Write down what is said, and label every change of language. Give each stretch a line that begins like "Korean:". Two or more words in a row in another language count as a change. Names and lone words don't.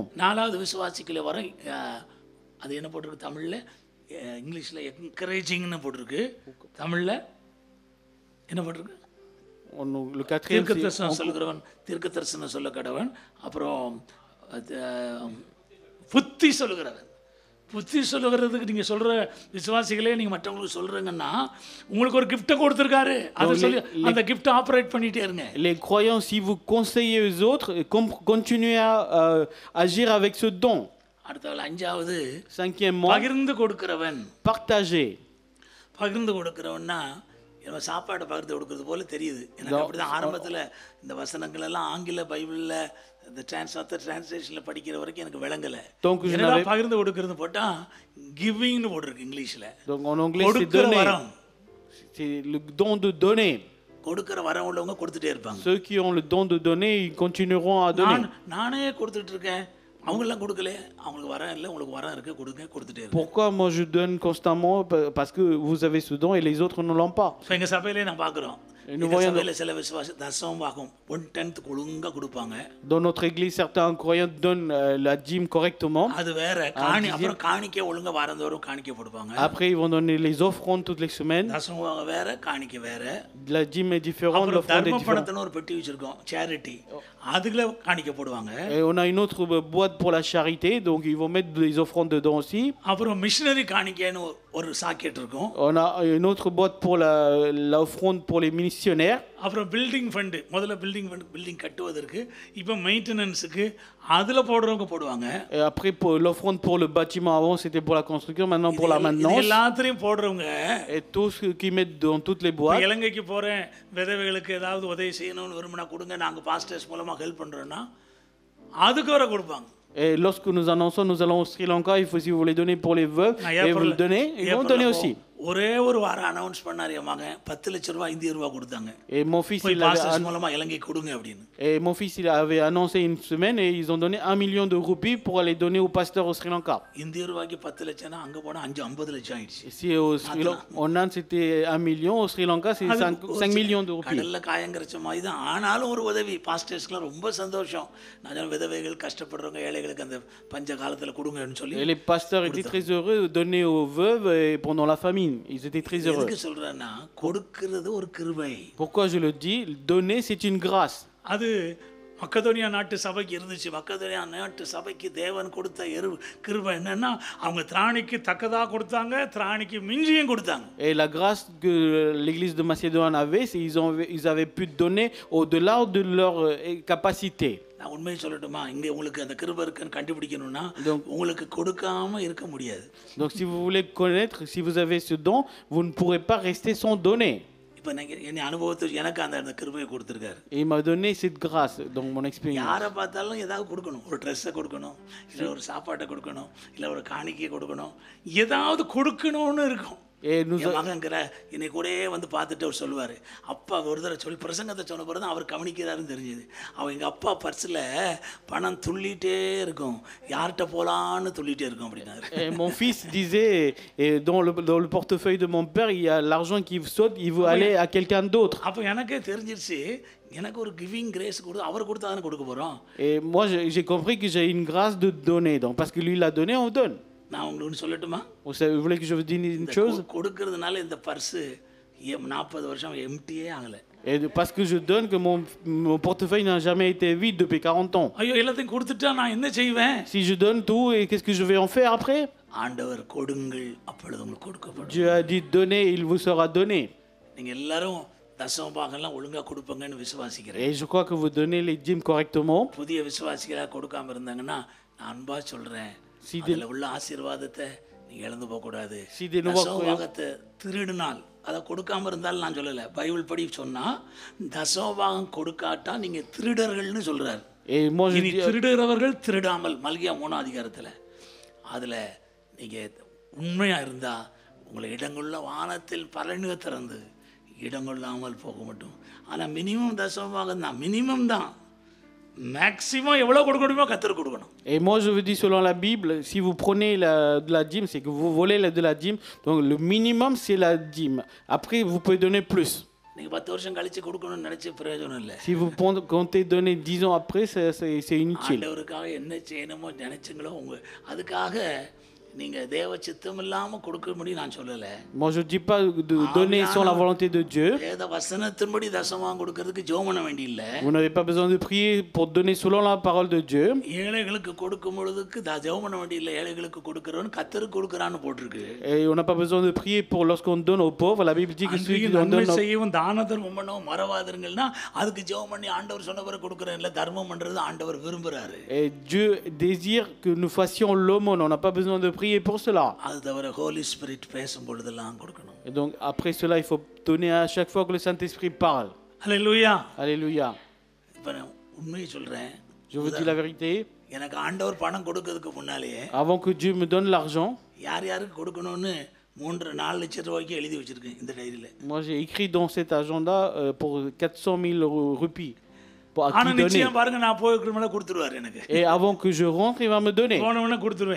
Tamil: நாலாவது விசுவாசிகளை வர அது என்ன போட்டிருக்கு தமிழில், இங்கிலீஷில் என்கரேஜிங்னு போட்டிருக்கு, தமிழில் என்ன போட்டிருக்கு?
French: Le quatrième,
Tamil: தீர்க்க தரிசனம் சொல்லுகிறவன் தீர்க்க தரிசனம் சொல்ல கடவன். அப்புறம் புத்தி சொல்லுகிறவன். புத்தி சொல்லுகிறதுக்கு நீங்கள் சொல்கிற விசுவாசிகளே நீங்கள் மற்றவங்களுக்கு சொல்கிறீங்கன்னா உங்களுக்கு ஒரு கிஃப்ட்டை கொடுத்துருக்காரு. அதை சொல்லி அந்த கிஃப்ட்டை ஆப்ரேட் பண்ணிகிட்டே இருங்க.
French: Les croyants, si vous conseillez aux autres, continuez à agir avec ce don.
Tamil: அடுத்த அஞ்சாவது,
French: Cinquièmement,
Tamil: பகிர்ந்து கொடுக்கிறவன்.
French: partager.
Tamil: பகிர்ந்து கொடுக்கிறவன்னா நம்ம சாப்பாடை பகிர்ந்து கொடுக்கறது போல தெரியுது எனக்கு. அப்படிதான் ஆரம்பத்தில் இந்த வசனங்கள் எல்லாம் ஆங்கில பைபிளில் இந்த டிரான்ஸ்லேஷனில் படிக்கிற வரைக்கும் எனக்கு விளங்கலை. பகிர்ந்து கொடுக்கறது போட்டால் கிவிங்னு போட்டிருக்கு இங்கிலீஷில்.
French: Donc en anglais c'est donner. C'est le don de donner.
Tamil: கொடுக்கிற வரம் உள்ளவங்க கொடுத்துட்டே இருப்பாங்க.
French: Ceux qui ont le don de donner, ils continueront à donner.
Tamil: நானே கொடுத்துட்டு இருக்கேன், அவங்கெல்லாம் கொடுக்கல, அவங்களுக்கு வரம் இல்லை, உங்களுக்கு வரம் இருக்கு, கொடுத்துட்டே இருக்கு.
French: Pourquoi moi je donne constamment? Parce que vous avez ce don et les autres ne l'ont pas.
Tamil: இப்போ எங்கள் சபையிலே நான் பார்க்குறோம், சபையில் சில விசுவாசி தசம் பாகம் 1/10 ஒழுங்காக கொடுப்பாங்க.
French: Dans notre église, certains croyants donnent la dîme correctement.
Tamil: அது வேற. அப்புறம் காணிக்கை ஒழுங்காக வாரந்தோறும் காணிக்கை போடுவாங்க.
French: Après ils vont donner les offrandes toutes les semaines.
Tamil: தசம் பாகம் வேற, காணிக்கை வேற.
French: La dîme est différente, l'offrande est différente.
Tamil: தர்மபணத்தின ஒரு பெட்டி வச்சிருக்கோம், சேரிட்டி, அதுக்குள்ள காணிக்கை போடுவாங்க.
French: Et on a une autre boîte pour la charité, donc ils vont mettre des offrandes dedans aussi.
Tamil: அப்புறம் மிஷனரி காணிக்கைன்னு ஒரு சாக்கெட் இருக்கும்.
French: On a une autre boîte pour l'offrande pour les missionnaires.
Tamil: அப்புறம்
English: building fund,
Tamil: முதல்ல பில்டிங் கட்டுவதற்கு, இப்போ மெயின்டெனன்ஸுக்கு அதில் போடுறவங்க போடுவாங்க.
French: Et après pour l'offrande pour le bâtiment, avant c'était pour la construction, maintenant pour la maintenance.
Tamil: எல்லாத்தையும் போடுறவங்க.
French: Et tous ceux qui mettent dans toutes les boîtes.
Tamil: இலங்கைக்கு போகிறேன், விதவைகளுக்கு ஏதாவது உதவி செய்யணும்னு விரும்பினா கொடுங்க, நாங்கள் பாஸ்டர்ஸ் மூலமாக ஹெல்ப் பண்ணுறோன்னா அதுக்கு வர கொடுப்பாங்க.
French: Et lorsque nous annonçons nous allons au Sri Lanka, il faut si vous voulez donner pour les veuves et vous le donnez, ils vont donner aussi.
Tamil: ஒரே ஒரு வாரம் அனௌன்ஸ் பண்ணார் என் மகன், 10 லட்சம் ரூபாய் இந்திய ரூபா கொடுத்தாங்க.
French: Et mon fils il avait annoncé une semaine et ils ont donné 1 million de roupies pour aller donner au pasteur au Sri Lanka.
Tamil: இந்திய ரூபாய்க்கு 10 லட்சம்னா அங்க போனா 50 லட்சம் ஆயிடுச்சு.
French: Ici en Inde c'était 1 million, au Sri Lanka c'est 5 millions de roupies.
Tamil: கடல்ல காயங்கரச்ச மாதிரி தான். ஆனாலும் ஒரு உதவி பாஸ்டர்ஸ்க்குலாம் ரொம்ப சந்தோஷம். நான் விதவைகள் கஷ்டப்படுறவங்க ஏழைகளுக்கு அந்த பஞ்ச காலத்துல கொடுங்கன்னு சொல்லி.
French: Et les pasteurs étaient très heureux de donner aux veuves pendant la famine. mine. Ils étaient très heureux.
Tamil: எதுக்கு சொல்றேன்னா கொடுக்கிறது ஒரு கிருபை.
French: Pourquoi je le dis? Donner, c'est une grâce.
Tamil: அது மக்கதோனியா நாட்டு சபைக்கு இருந்துச்சு. மக்கதோனியா நாட்டு சபைக்கு தேவன் கொடுத்த கிருபை என்னன்னா அவங்க திராணிக்கு தக்கதாக கொடுத்தாங்க, திராணிக்கு மிஞ்சியும் கொடுத்தாங்க.
French: Et la grâce que l'église de Macédoine avait, c'est ils avaient pu donner au-delà de leur capacité.
Tamil: நான் உண்மையை சொல்லட்டுமா, இங்கே உங்களுக்கு அந்த கிருபை இருக்குன்னு கண்டுபிடிக்கணும்னா உங்களுக்கு கொடுக்காம இருக்க முடியாது.
French: Donc si vous voulez connaître, si vous avez ce don, vous ne pourrez pas rester sans donner.
Tamil: இப்போ என் அனுபவத்தில் எனக்கு அந்த கிருபையை கொடுத்துருக்காரு.
French: Et il m'a donné cette grâce dans mon expérience.
Tamil: யாரை பார்த்தாலும் ஏதாவது கொடுக்கணும், ஒரு ட்ரெஸ்ஸை கொடுக்கணும், இல்லை ஒரு சாப்பாட்டை கொடுக்கணும், இல்லை ஒரு காணிக்கையை கொடுக்கணும், ஏதாவது கொடுக்கணும்னு இருக்கும். என் மகங்கிற என்னை கூட வந்து பார்த்துட்டு அவர் சொல்லுவார், அப்பா ஒரு தடவை சொல்லி பிரசங்கத்தை சொன்ன பிறகு தான் அவர் கவனிக்கிறாருன்னு தெரிஞ்சுது. அவன் எங்கள் அப்பா பர்ஸில் பணம் துள்ளிகிட்டே இருக்கும், யார்கிட்ட போகலான்னு துள்ளிகிட்டே இருக்கும் அப்படின்னாரு.
French: Et mon fils disait, dans le portefeuille de mon père, il y a l'argent qui saute, il veut aller à quelqu'un d'autre.
Tamil: அப்போ எனக்கே தெரிஞ்சிருச்சு, எனக்கு ஒரு
English: giving grace
Tamil: கொடு, அவர் கொடுத்தா தானே கொடுக்க போகிறோம்.
French: Et moi j'ai compris que j'ai une grâce de donner, donc parce que lui l'a donné, on donne.
Tamil: நான் உங்களுக்கு சொல்லட்டுமா,
French: Vous voulez que je vous dise une chose?
Tamil: கொடுக்கறதுனால இந்த பர்ஸு 40 வருஷம் எம்டியே ஆகலை.
French: Et parce que je donne, que mon portefeuille n'a jamais été vide depuis 40 ans.
Tamil: ஐயோ எல்லாத்தையும் கொடுத்துட்டா நான் என்ன செய்வேன்?
French: Si je donne tout, et qu'est-ce que je vais en faire après?
Tamil: ஆண்டவர் கொடுங்கள் அப்பொழுது உங்களுக்கு கொடுக்கப்படும்.
French: Dieu a dit donner, il vous sera donné.
Tamil: நீங்க எல்லாரும் தசம பாகம்லாம் ஒழுங்கா கொடுப்பீங்கன்னு விசுவாசிக்கிறேன்.
French: Et je crois que vous donnez les dîmes correctement.
Tamil: புதிய விசுவாசிகளா கொடுக்காம இருந்தாங்கன்னா நான் அன்பா சொல்றேன், அதுல உள்ள ஆசீர்வாதத்தை நீங்க இழந்து போக கூடாது. தசம பாகத்தை திருடினால், அதை கொடுக்காம இருந்தாலும் நான் சொல்லலை, பைபிள் படி சொன்னா தசம பாகம் கொடுக்காட்டா நீங்க திருடர்கள்னு சொல்றாரு. இனி திருடுறவர்கள் திருடாமல், மல்கியா 3ஆம் அதிகாரத்தில். அதுல நீங்க உண்மையா இருந்தா உங்களை இடங்குள்ள வானத்தில் பலனுக திறந்து இடங்கொள்ளாமல் போக மாட்டோம். ஆனால் மினிமம் தசமபாகம் தான், மினிமம் தான். மேக்ஸிமம் எவ்வளோ கொடுக்க முடியுமோ கத்தருக்கு கொடுக்கணும்.
French: Et moi je vous dis, selon la Bible, si vous prenez de la dîme, c'est que vous volez de la dîme. Donc le minimum c'est la dîme. Après vous pouvez donner plus.
Tamil: நீங்கள் 10 வருஷம் கழிச்சு கொடுக்கணும்னு நினச்சி பிரயோஜனம் இல்லை.
French: Si vous comptez donner 10 ans après, c'est inutile.
Tamil: ஆண்டவருக்காக என்ன செய்யணுமோ நினைச்சுங்களோ அதுக்காக நீங்கள் தேவ சித்தம் இல்லாமல் கொடுக்க முடியும் நான் சொல்லலை.
French: Moi je dis pas de donner sans la volonté de Dieu.
Tamil: வேத வசனத்தின்படி தசமம் கொடுக்கிறதுக்கு ஜெபம் பண்ண வேண்டியதில்லை.
French: Vous n'avez pas besoin de prier pour donner selon la parole de Dieu.
Tamil: ஏழைகளுக்கு கொடுக்கும் பொழுதுக்கு ஜெபம் பண்ண வேண்டியதில்லை. ஏழைகளுக்கு கொடுக்கிறவன் கத்தருக்கு கொடுக்கறான்னு போட்டிருக்கு.
French: Et on n'a pas besoin de prier pour lorsqu'on donne aux pauvres. La Bible dit que celui qui donne
Tamil: செய்யவும் தான தர்மம் பண்ணவும் மறவாதீர்கள்னா அதுக்கு ஜெபம் பண்ணி ஆண்டவர் சொன்னவரை கொடுக்கறேன் இல்ல, தர்மம் பண்றது ஆண்டவர் விரும்புறாரு.
French: Et Dieu désire que nous fassions l'aumône. On n'a pas besoin de prier pour cela.
Tamil: அது தவிர
English: Holy Spirit
Tamil: பேசும் பொழுதெல்லாம் கொடுக்கணும்.
French: Et donc après cela, il faut donner à chaque fois que le Saint-Esprit parle. Alléluia. Alléluia.
Tamil: இப்ப நான் உண்மையை சொல்றேன்.
French: Je vous dis la vérité.
Tamil: எனக்கு ஆண்டவர் பணம் கொடுக்கிறதுக்கு முன்னாலேயே
French: Avant que Dieu me donne l'argent,
Tamil: யாருக்கு கொடுக்கணும்னு 3-4 லட்சம் ரூபாய்க்கு எழுதி வச்சிருக்கேன் இந்த டைரியில.
French: moi j'ai écrit dans cet agenda pour 400 000 rupees.
Tamil: ஆனா நிச்சயம் பாருங்க, நான் போய் மேல கொடுத்துருவாரு எனக்கு. Et avant que je rentre, il va me donner. போனவனே கொடுத்துருவேன்.